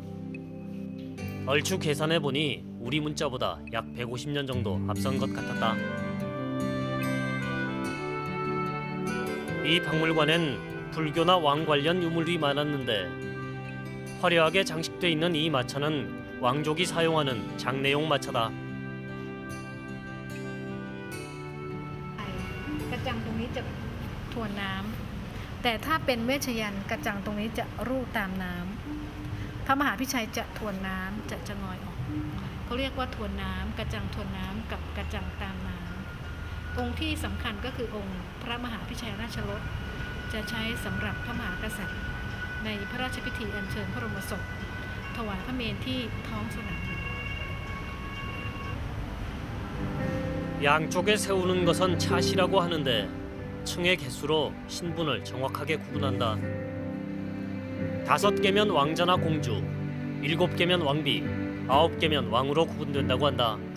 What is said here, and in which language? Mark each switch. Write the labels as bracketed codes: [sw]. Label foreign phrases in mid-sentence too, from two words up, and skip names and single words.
[ko] 얼추 계산해보니 우리 문자보다 약 150년 정도 앞선 것 같았다. 이 박물관엔 불교나 왕 관련 유물이 많았는데 화려하게 장식돼 있는 이 마차는 왕족이 사용하는 장례용 마차다. [th] กระจังตรงนี้จะทวนน้ำแต่ถ้าเป็นเวชยันต์กระจังตรงนี้จะรูดตามน้ำพระมหาพิชัยจะทวนน้ำจะงอยออกเขาเรียกว่าทวนน้ำกระจังทวนน้ำกับกระจังตามน้ำองค์ที่สำคัญก็คือองค์พระมหาพิชัยราชรสจะใช้สำหรับพระมหากษัตริย์ในพระราชพิธีอัญเชิญพระบรมศพถวายพระเมรุที่ท้องสนามหลวง [ko] 양쪽에 세우는 것은 찻이라고 하는데 층의 개수로 신분을 정확하게 구분한다. 5개면 왕자나 공주, 7개면 왕비, 9개면 왕으로 구분된다고 한다.